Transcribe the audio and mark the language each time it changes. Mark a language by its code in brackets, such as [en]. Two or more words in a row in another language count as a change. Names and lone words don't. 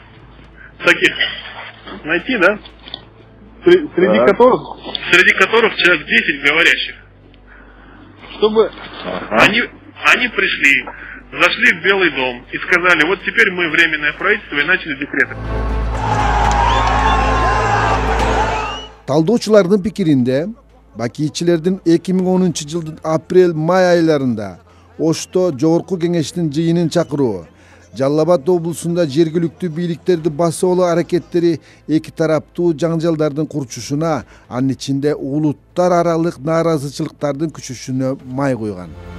[ru] Таких. Найти, да? Среди которых человек 10 говорящих. Чтобы они пришли, зашли в Белый дом и сказали, вот теперь мы временное правительство, и начали декреты. [ky] Талдоочулардын пикиринде, Бакиевчилердин 2010 жылдын апрель-май айларында Ошто Жогорку кеңештин жыйынын чакыруу, Жалал Абад облусунда жергиликтүү бийликтерди басып алуу аракеттери эки тараптуу жаңжалдардын курчушуна, анын ичинде улуттар аралык нааразычылыктардын күчөшүнө май куйган.